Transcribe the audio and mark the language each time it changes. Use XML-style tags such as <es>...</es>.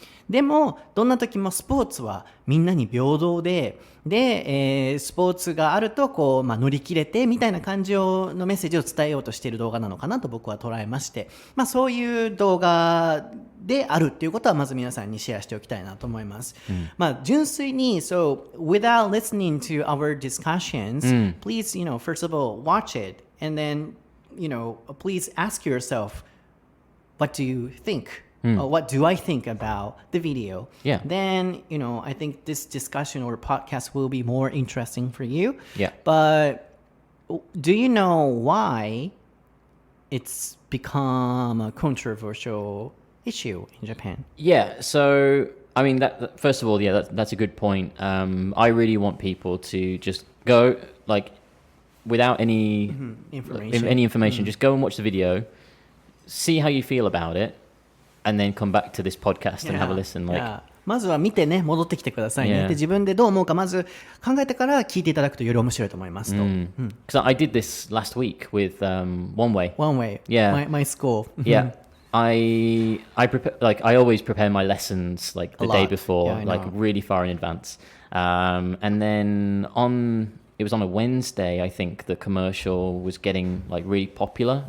<ja>でもどんな時もスポーツはみんなに平等で、スポーツがあると乗り切れてみたいな感じのメッセージを伝えようとしている動画なのかなと僕は捉えまして、そういう動画であるっていうことはまず皆さんにシェアしておきたいなと思います。</ja> <en>純粋に So without listening to our discussions, please, first of all, watch it and then, please ask yourself, what do you think?What do I think about the video? Yeah. Then, I think this discussion or podcast will be more interesting for you. Yeah. But do you know why it's become a controversial issue in Japan? Yeah, so I mean, that first of all, yeah, that's a good point. I really want people to just go without any information, just go and watch the video, see how you feel about it.And then come back to this podcast and have a listen.</en> <ja>まずは見てね、戻ってきてくださいね。で、自分でどう思うかまず考えてから聞いていただくとより面白いと思いますと。</ja> <en>Because I did this last week with One Way. One Way. Yeah. My school. Yeah. I prepare I always prepare my lessons the day before, really far in advance. And then it was on a Wednesday, I think the commercial was getting really popular.</en>